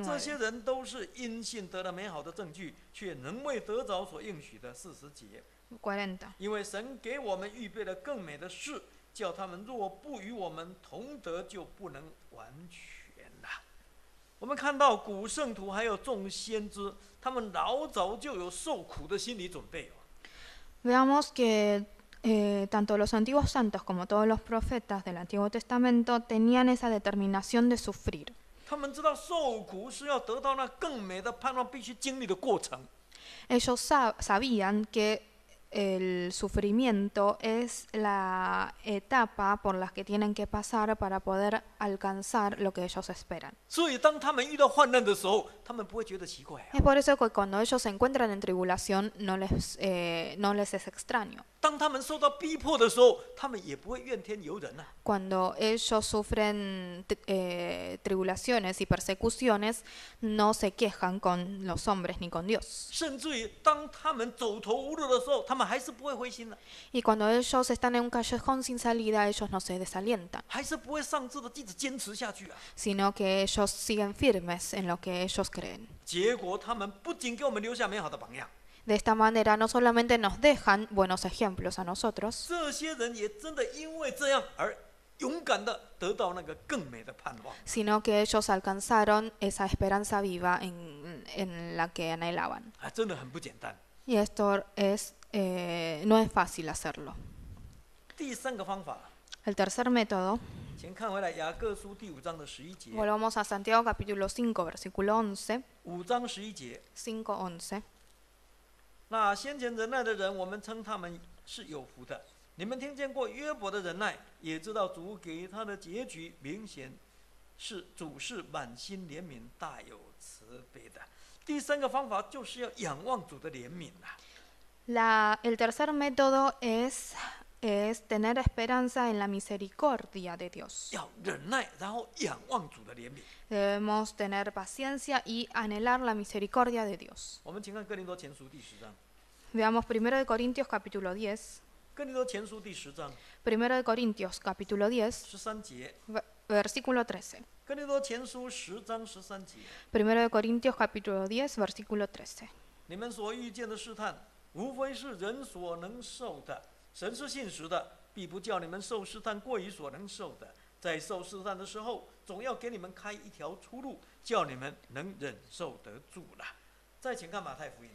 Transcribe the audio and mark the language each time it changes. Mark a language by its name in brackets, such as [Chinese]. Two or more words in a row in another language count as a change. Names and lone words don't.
[Chinese] 这些人都是因信得了美好的证据，却仍未得着所应许的。40节。 [Spanish] 40. [Chinese] 因为神给我们预备了更美的事，叫他们若不与我们同得，就不能完全了。我们看到古圣徒还有众先知，他们老早就有受苦的心理准备。 [Spanish] Veamos que tanto los antiguos santos como todos los profetas del Antiguo Testamento tenían esa determinación de sufrir. [Chinese] 他们知道受苦是要得到那更美的盼望必须经历的过程。 [Spanish] Ellos sabían que el sufrimiento es la etapa por la que tienen que pasar para poder alcanzar lo que ellos esperan. [Chinese] 所以当他们遇到患难的时候，他们不会觉得奇怪啊。 [Spanish] Es por eso que cuando ellos se encuentran en tribulación no les es extraño. [Chinese] 当他们受到逼迫的时候，他们也不会怨天尤人啊。 [Spanish] Cuando ellos sufren tribulaciones y persecuciones, no se quejan con los hombres ni con Dios. [Chinese] 甚至于当他们走投无路的时候，他们还是不会灰心的， [Spanish] Y cuando ellos están en un callejón sin salida, ellos no se desalientan, [Chinese] 还是不会丧志的，一直坚持下去啊。 [Spanish] sino que ellos siguen firmes en lo que ellos creen. [Chinese] 结果他们不仅给我们留下美好的榜样， [Spanish] De esta manera no solamente nos dejan buenos ejemplos a nosotros, [Chinese] 这些人也真的因为这样而勇敢的得到那个更美的盼望。 [Spanish] sino que ellos alcanzaron esa esperanza viva en la que anhelaban. [Chinese] 啊，真的很不简单。 [Spanish] Y esto no es fácil hacerlo. [Chinese] 第三个方法， [Spanish] El tercer método, [Chinese] 请看回来雅各书第5章的11节。 [Spanish] volvamos a Santiago capítulo 5, versículo 11, [Chinese] 5 章11节， [Spanish] 5:11. [Chinese] 那先前忍耐的人，我们称他们是有福的。你们听见过约伯的忍耐，也知道主给他的结局明显是主是满心怜悯、大有慈悲的。第三个方法就是要仰望主的怜悯啊。 [Spanish] El tercer método es tener esperanza en la misericordia de Dios. [Chinese] 要忍耐，然后仰望主的怜悯。 [Spanish] Debemos tener paciencia y anhelar la misericordia de Dios. [Chinese] 我们请看哥林多前书第10章。 [Spanish] Veamos 1 de Corintios capítulo 10. [Chinese] 哥林多前书第10章 [Spanish] 1 de Corintios capítulo 10, [Chinese] 13 节。 [Spanish] versículo 13. [Chinese] 哥林多前书10章13节。 [Spanish] 1 de Corintios capítulo 10, versículo 13. [Chinese] 你们所遇见的试探，无非是人所能受的。神是信实的，必不叫你们受试探过于所能受的。在受试探的时候，总要给你们开一条出路，叫你们能忍受得住了。再请看马太福音